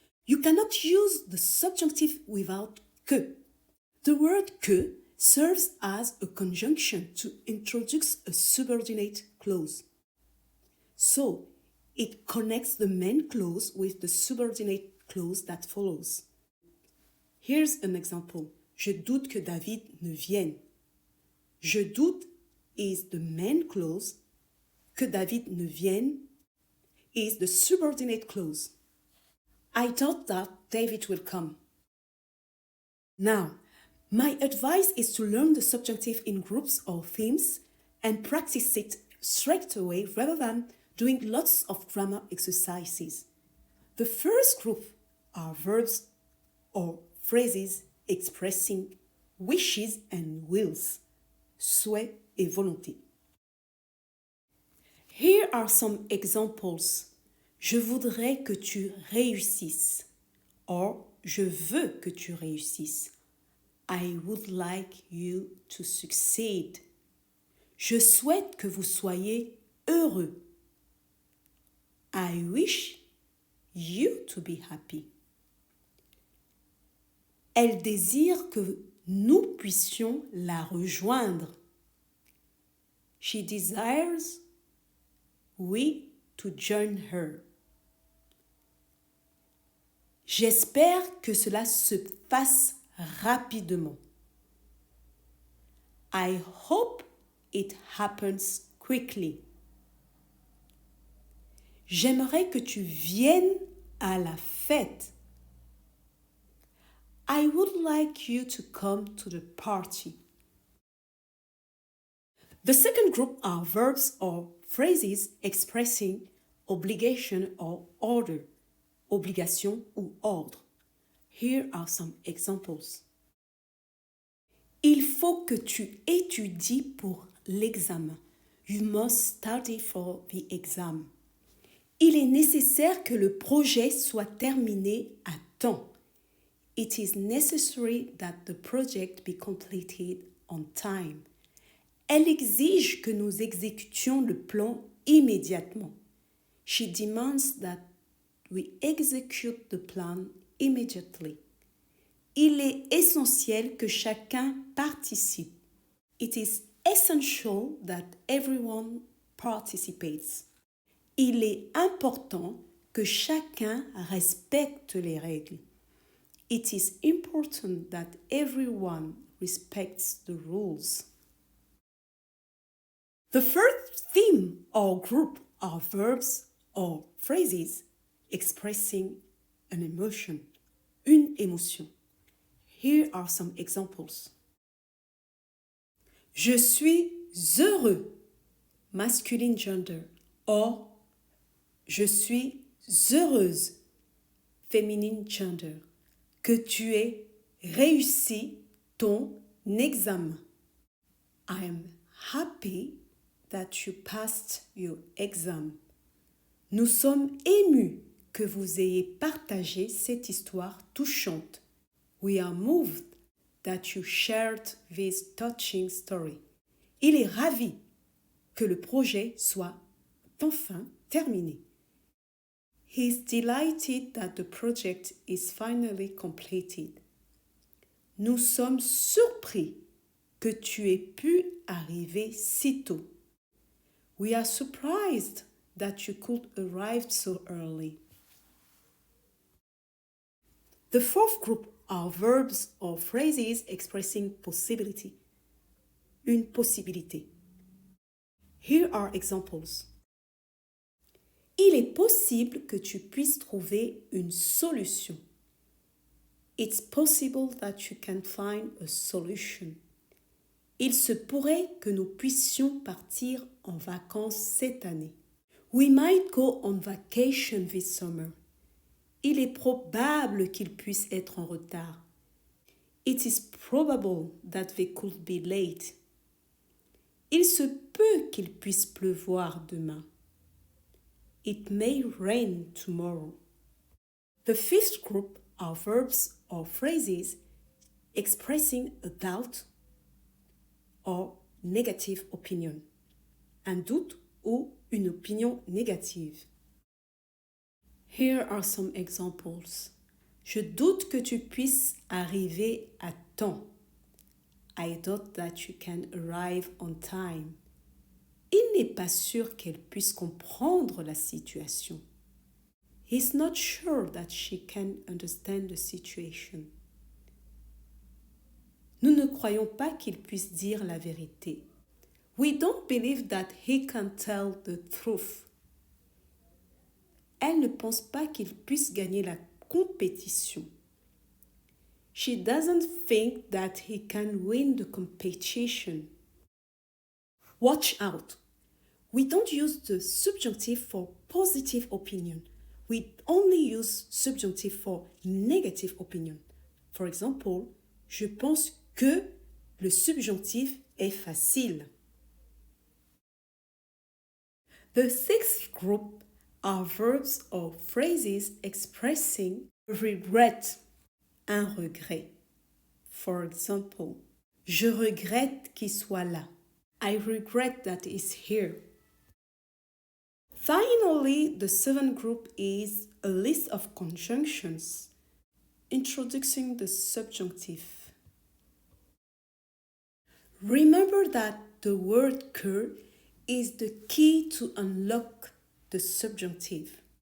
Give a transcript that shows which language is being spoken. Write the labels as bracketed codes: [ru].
[en] You cannot use the subjunctive without que. The word que serves as a conjunction to introduce a subordinate clause. So, it connects the main clause with the subordinate clause that follows. Here's an example. [fr] Je doute que David ne vienne. Je doute [en] is the main clause. [fr] Que David ne vienne [en] is the subordinate clause. I thought that David will come. Now, my advice is to learn the subjunctive in groups or themes and practice it straight away rather than doing lots of grammar exercises. The first group are verbs or phrases expressing wishes and wills, [fr] souhait et volonté. [en] Here are some examples. [fr] Je voudrais que tu réussisses, or je veux que tu réussisses. [en] I would like you to succeed. [fr] Je souhaite que vous soyez heureux. [en] I wish you to be happy. [fr] Elle désire que nous puissions la rejoindre. [en] She desires we to join her. [fr] J'espère que cela se fasse rapidement. [en] I hope it happens quickly. [fr] J'aimerais que tu viennes à la fête. [en] I would like you to come to the party. The second group are verbs or phrases expressing obligation or order. [fr] Obligation ou ordre. [en] Here are some examples. [fr] Il faut que tu étudies pour l'examen. [en] You must study for the exam. [fr] Il est nécessaire que le projet soit terminé à temps. [en] It is necessary that the project be completed on time. [fr] Elle exige que nous exécutions le plan immédiatement. [en] She demands that we execute the plan immediately. [fr] Il est essentiel que chacun participe. [en] It is essential that everyone participates. [fr] Il est important que chacun respecte les règles. [en] It is important that everyone respects the rules. The first theme or group are verbs or phrases expressing an emotion, [fr] une émotion. [en] Here are some examples. [fr] Je suis heureux, [en] masculine gender, or [fr] je suis heureuse, féminine gender. Que tu aies réussi ton examen. [en] I am happy that you passed your exam. [fr] Nous sommes émus que vous ayez partagé cette histoire touchante. [en] We are moved that you shared this touching story. [fr] Il est ravi que le projet soit enfin terminé. [en] He is delighted that the project is finally completed. [fr] Nous sommes surpris que tu aies pu arriver si tôt. [en] We are surprised that you could arrive so early. The fourth group are verbs or phrases expressing possibility. [fr] Une possibilité. [en] Here are examples. [fr] Il est possible que tu puisses trouver une solution. [en] It's possible that you can find a solution. [fr] Il se pourrait que nous puissions partir en vacances cette année. [en] We might go on vacation this summer. [fr] Il est probable qu'il puisse être en retard. [en] It is probable that they could be late. [fr] Il se peut qu'il puisse pleuvoir demain. [en] It may rain tomorrow. The fifth group are verbs or phrases expressing a doubt or negative opinion. [fr] Un doute ou une opinion négative. [en] Here are some examples. [fr] Je doute que tu puisses arriver à temps. [en] I doubt that you can arrive on time. [fr] Il n'est pas sûr qu'elle puisse comprendre la situation. [en] He's not sure that she can understand the situation. [fr] Nous ne croyons pas qu'il puisse dire la vérité. [en] We don't believe that he can tell the truth. [fr] Elle ne pense pas qu'il puisse gagner la compétition. [en] She doesn't think that he can win the competition. Watch out. We don't use the subjunctive for positive opinion. We only use subjunctive for negative opinion. For example, [fr] je pense que le subjonctif est facile. [en] The sixth group are verbs or phrases expressing regret, [fr] un regret. [en] For example, [fr] je regrette qu'il soit là. [en] I regret that he's here. Finally, the seventh group is a list of conjunctions introducing the subjunctive. Remember that the word que is the key to unlock the subjunctive.